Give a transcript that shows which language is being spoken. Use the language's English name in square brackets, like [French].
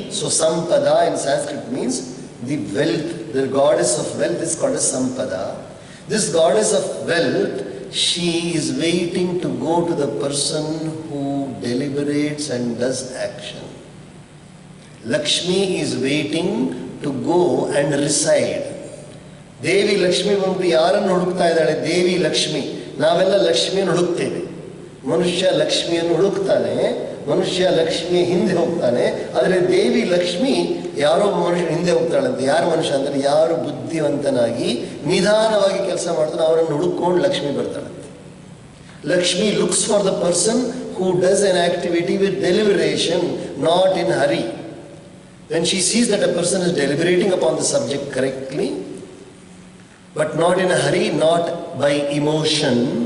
[English] So Sampada in Sanskrit means the wealth. The goddess of wealth is called as Sampada. This goddess of wealth, she is waiting to go to the person who deliberates and does action. Lakshmi is waiting to go and reside. [Kannada] ದೇವಿ ಲಕ್ಷ್ಮಿ ಬಂದು ಯಾರನ್ನು ಹುಡುಕ್ತಾ ಇದ್ದಾಳೆ? ದೇವಿ ಲಕ್ಷ್ಮಿ. ನಾವೆಲ್ಲ ಲಕ್ಷ್ಮಿಯನ್ನು ಹುಡುಕ್ತೇವೆ. ಮನುಷ್ಯ ಲಕ್ಷ್ಮಿಯನ್ನು ಹುಡುಕ್ತಾನೆ, ಮನುಷ್ಯ ಲಕ್ಷ್ಮಿಯ ಹಿಂದೆ ಹೋಗ್ತಾನೆ. ಆದರೆ ದೇವಿ ಲಕ್ಷ್ಮಿ ಯಾರೋ ಮನುಷ್ಯ ಹಿಂದೆ ಹೋಗ್ತಾಳಂತೆ. ಯಾರು ಮನುಷ್ಯ ಅಂದರೆ ಯಾರು ಬುದ್ಧಿವಂತನಾಗಿ ನಿಧಾನವಾಗಿ ಕೆಲಸ ಮಾಡ್ತಾನೆ ಅವರನ್ನು ಹುಡುಕೊಂಡು Lakshmi ಬರ್ತಾಳಂತೆ. [English] Lakshmi looks for the person who does an activity with deliberation, not in hurry. When she sees that a person is deliberating upon the subject correctly, but not in a hurry, not by emotion,